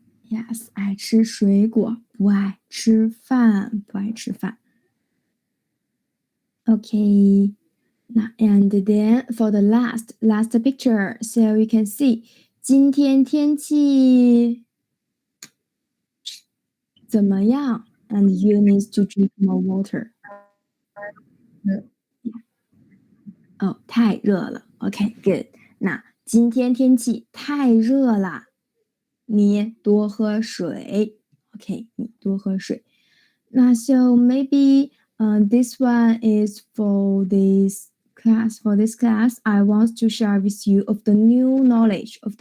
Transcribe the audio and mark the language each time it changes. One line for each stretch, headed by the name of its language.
Chinese: Yes, 爱吃水果，不爱吃饭，不爱吃饭。
English: Okay. Now, and then for the last picture, so you can see 今天天气怎么样 and you need to drink more water.
Chinese: 哦，太热了。 Okay, good. 那今天天气太热了，你多喝水。 Okay, 你多喝水。
English: 那 so maybe this one is for this class. For this class, I want to share with you of the new knowledge.